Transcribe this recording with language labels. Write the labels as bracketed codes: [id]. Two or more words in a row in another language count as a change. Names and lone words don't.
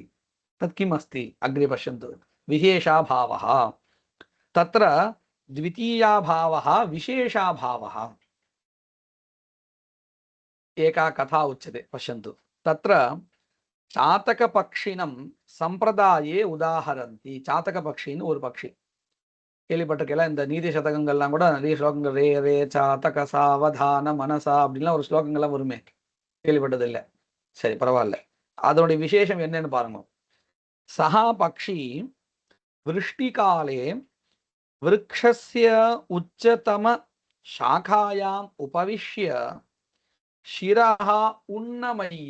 [sa] तत् किम् अस्ति? अग्रे पश्यन्तु. विशेषाभावः. तत्र द्वितीयाभावः विशेषाभावः. एका कथा उच्यते. पश्यन्तु. तत्र चातकपक्षिणं सम्प्रदाये उदाहरन्ति. [ta] चातकपक्षिன்னு ஒரு பட்சி கேள்விப்பட்டிருக்கல. இந்த நீதி சதகங்கள்லாம் கூட நிறைய ஸ்லோகங்கள் [sa] रे रे चातक सावधान मनसा [ta] அப்படின்லாம் ஒரு ஸ்லோகங்கள்லாம் வருமே, கேள்விப்பட்டது இல்லை. சரி, பரவாயில்ல. அதனுடைய விசேஷம் என்னன்னு பாருங்க. [sa] सः पक्षी वृष्टिकाले वृक्षस्य उच्चतम शाखायाम् उपविश्य शिरः उन्नमय्य.